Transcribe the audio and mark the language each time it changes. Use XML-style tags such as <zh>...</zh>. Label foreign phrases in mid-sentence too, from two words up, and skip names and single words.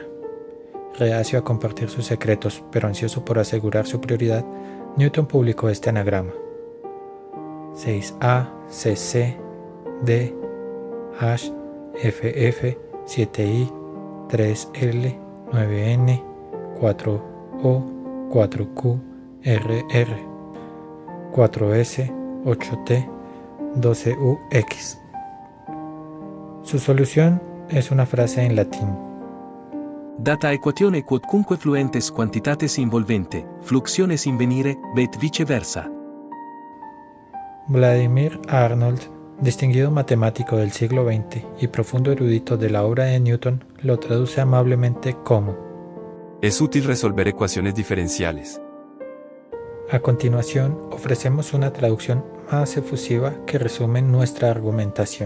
<es>Reacio a compartir sus secretos, pero ansioso por asegurar su prioridad, Newton publicó este anagrama: 6A, CC, D, H, FF, 7I, 3L, 9N, 4O, 4Q, RR, 4S, 8T, 12UX. Su solución es una frase en latín.</es> <la>Data equatione quodcunque fluentes quantitates involvente, fluxiones invenire, vet viceversa.</la> <es>Vladimir Arnold, distinguido matemático del siglo XX y profundo erudito de la obra de Newton, lo traduce amablemente como: es útil resolver ecuaciones diferenciales. A continuación, ofrecemos una traducción más efusiva que resume nuestra argumentación.</es>